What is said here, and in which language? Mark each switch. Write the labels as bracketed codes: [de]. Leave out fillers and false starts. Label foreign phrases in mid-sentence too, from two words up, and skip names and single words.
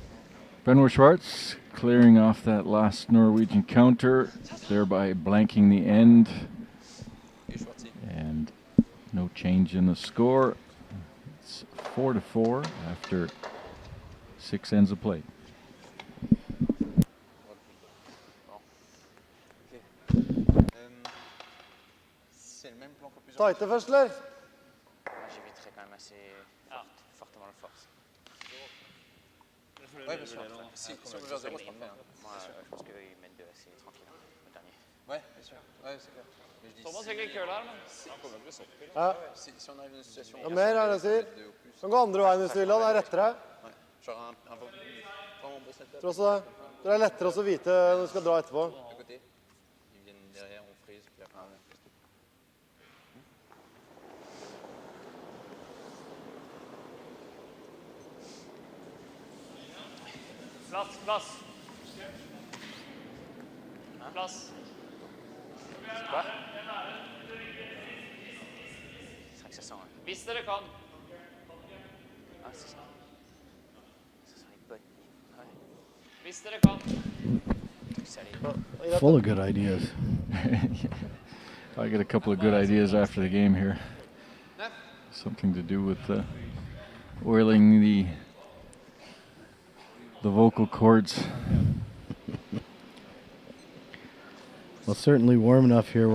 [en] Benoit Schwartz clearing off that last Norwegian counter, thereby blanking the end. And no change in the score. It's 4-4 after 6 ends of play. [fr] C'est le même plan que plusieurs. [no] Tighte først, eller? [fr] J'éviterai quand même assez fortement le force. Ouais, bien sûr. Si on veut vers 0, c'est parfait. Moi, je pense qu'ils mettent 2 assez tranquille, le dernier. Ouais, bien sûr. Ouais, c'est clair. Mais je dis, [no] Thomas fikk litt køl her, men han kommer til å bli sopp. Ja. [fr] si on arrive dans une situation [no] Ja, mer er det jeg sier. Kan gå andre veien hvis du vil, da. Det er rettere. [fr] Ouais. Genre un vraiment beau setup. [no] Tror også det er lettere også å vite når du skal dra etterpå. [fr] À côté. Ils viennent derrière, on frise, puis après on [no] Plass, plass. Plass. Hva? Straks jeg sa det. Hvis dere kan. Ja, [fr] c'est ça. Ça sent les bottes. Ouais. [no] Hvis dere kan. [fr] Salut. [en] Full of good ideas. I got a couple of good ideas after the game here. Something to do with oiling the vocal cords. Well, certainly warm enough here.